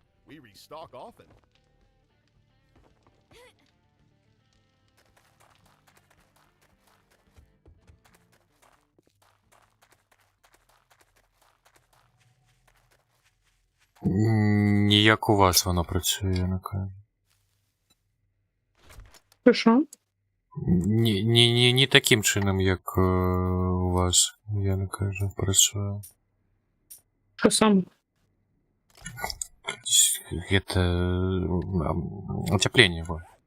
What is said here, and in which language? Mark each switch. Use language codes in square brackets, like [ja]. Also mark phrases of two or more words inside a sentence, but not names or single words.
[en] We restock often. [uk] Ніяк у вас воно працює, я не кажу. Що? Не таким чином, як у вас, я не кажу, працює. Що саме? [ru] Это утепление его.